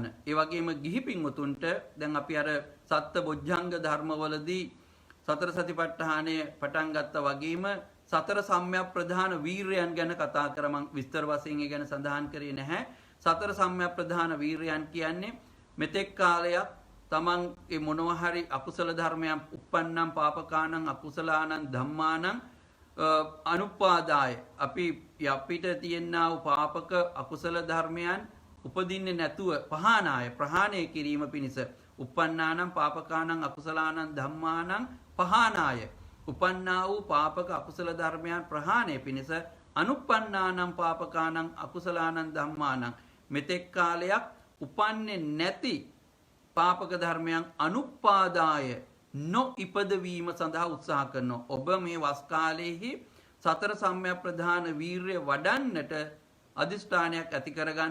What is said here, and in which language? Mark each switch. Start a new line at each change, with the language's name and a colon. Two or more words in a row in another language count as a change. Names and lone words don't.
Sinhala: ඒ වගේම ගිහි පින්වතුන්ට දැන් අපි අර සත්ත බුද්ධංග ධර්මවලදී සතර සතිපට්ඨානය පටන් ගත්තා වගේම සතර සම්‍යක් ප්‍රධාන වීරයන් ගැන කතා කරමන් විස්තර වශයෙන් ඒ ගැන සඳහන් කරේ නැහැ. සතර සම්‍යක් ප්‍රධාන වීරයන් කියන්නේ මෙතෙක් කාලයක් තමන්ගේ මොනවා හරි අකුසල ධර්මයන්
Pali: උප්පන්නම් පාපකානං අකුසලානං ධම්මානං අනුපාදාය
Sinhala: අපිට තියෙනා වූ පාපක අකුසල ධර්මයන් උපදින්නේ නැතුව ප්‍රහාණය කිරීම පිණිස
Pali: උප්පන්නානම් පාපකානං අකුසලානං ධම්මානං පහානාය
Sinhala: උපන්නා වූ පාපක අකුසල ධර්මයන් ප්‍රහාණය පිණිස
Pali: අනුප්පන්නානම් පාපකානං අකුසලානං ධම්මානං
Sinhala: මෙතෙක් කාලයක් උපන්නේ නැති පාපක ධර්මයන් අනුපාදාය නොඉපදවීම සඳහා උත්සාහ කරනවා. ඔබ මේ වස් කාලයේහි සතර සම්‍යක් ප්‍රධාන වීර්ය වඩන්නට අදිෂ්ඨානයක් ඇති කරගන්න.